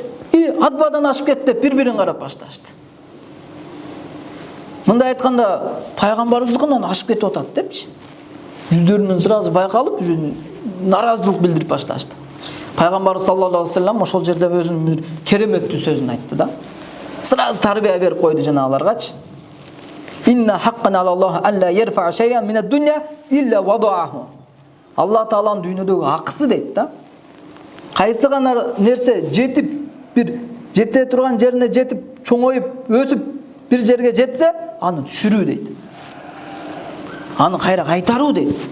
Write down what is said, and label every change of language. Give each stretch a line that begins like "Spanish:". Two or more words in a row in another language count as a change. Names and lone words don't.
Kyrgyz: Адбадан ашып кетти деп бири-бирин карап башташты. Мындай айтканда пайгамбарыбыздыкынан ашып кетип атат депчи. Жүздөрүнүн сразу байкалып, наразылык билдирип башташты. Пайгамбарыбыз
Arabic: صلى الله عليه وسلم
Kyrgyz: ошол жерде өзүнүн бир кереметтүү сөзүн айтты да. Сразу тарбия берип койду жанагыларгачы.
Arabic: إن حقا على الله ألا يرفع شيئا من الدنيا إلا وضعه.
Kyrgyz: Алла тааланын дүйнөдөгү акысы дейт да. Кайсы гана нерсе жетип бир жете турган жерине жетип, чоңоюп, өсүп бир жерге жетсе, аны түшүрүү дейт. Аны кайра кайтаруу дейт.